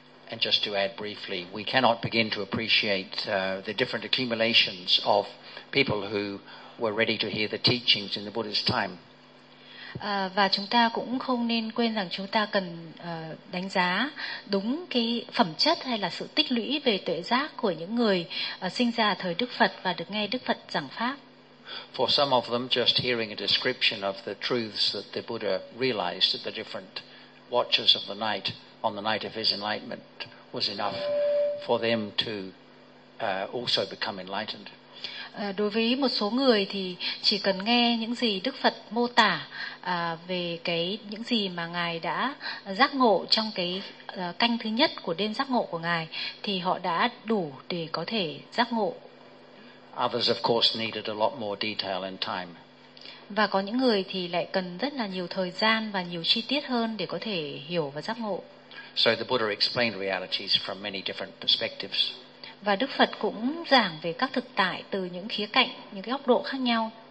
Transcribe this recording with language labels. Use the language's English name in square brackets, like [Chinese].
[English] And just to add briefly, we cannot begin to appreciate the different accumulations of people who were ready to hear the teachings in the Buddha's time. [Vietnamese] Và chúng ta cũng không nên quên rằng chúng ta cần đánh giá đúng cái phẩm chất hay là sự tích lũy về tuệ giác của những người sinh ra thời Đức Phật và được nghe Đức Phật giảng pháp. [English] For some of them, just hearing a description of the truths that the Buddha realized at the different watches of the night on the night of his enlightenment was enough for them to also become enlightened. [Vietnamese] Đối với một số người thì chỉ cần nghe những gì Đức Phật mô tả về cái những gì mà Ngài đã giác ngộ trong cái canh thứ nhất của đêm giác ngộ của Ngài, thì họ đã đủ để có thể giác ngộ. [English] Others of course needed a lot more detail and time. [Vietnamese] Và có những người thì lại cần rất là nhiều thời gian và nhiều chi tiết hơn để có thể hiểu và giác ngộ. [English] So the Buddha explained realities from many different perspectives. [Vietnamese] Và Đức Phật cũng giảng về các thực tại từ những khía cạnh, những cái góc độ khác nhau.